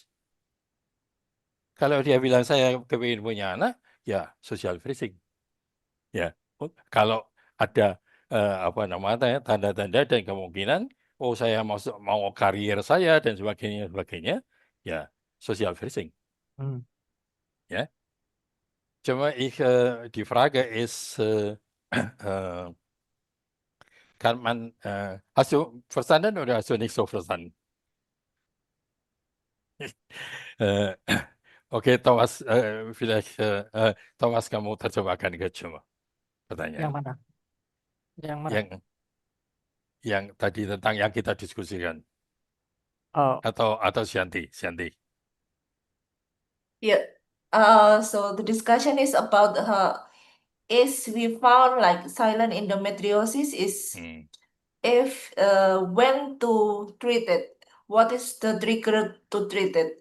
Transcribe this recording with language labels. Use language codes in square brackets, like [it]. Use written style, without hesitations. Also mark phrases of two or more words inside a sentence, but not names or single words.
[id] Kalau dia bilang saya kepingin punya anak, ya [en] social freezing. [id] Ya, kalau ada tanda-tanda dan kemungkinan, oh saya mau karier saya dan sebagainya, ya [en] Social Freezing. Hm. [de] Ja. Cuma die Frage ist, kann man, hast du verstanden oder hast du nicht so verstanden? Äh, okay, Thomas, vielleicht, Thomas, [id] kamu terjemahkan ke cuma Yang pertanyaan mana? Yang mana? yang tadi tentang yang kita diskusikan Oh, atau Shanti. [en] Yeah. So the discussion is about is we found like silent endometriosis is Hmm. if when to treat it, what is the trigger to treat it?